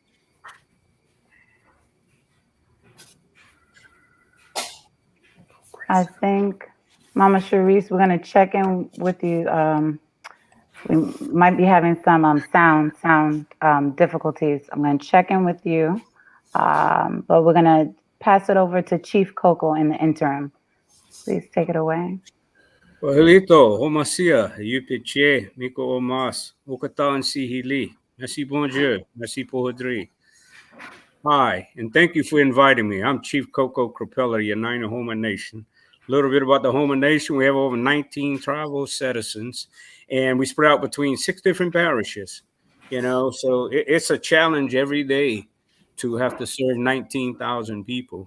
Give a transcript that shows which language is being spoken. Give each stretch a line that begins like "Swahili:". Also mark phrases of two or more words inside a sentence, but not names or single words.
English: I think, Mama Cherise, we're going to check in with you. We might be having some sound difficulties. I'm going to check in with you, but we're going to pass it over to Chief Coco in the interim. Please take it away. Ohelito, homasia, yupiche, miko omas, okatan sihili, merci bonjour, merci pohodri. Hi, and thank you for inviting me. I'm Chief Coco Crapeller, United Houma Nation. A little bit about the Houma Nation. We have over 19 tribal citizens, and we spread out between 6 different parishes. So it's a challenge every day to have to serve 19,000 people.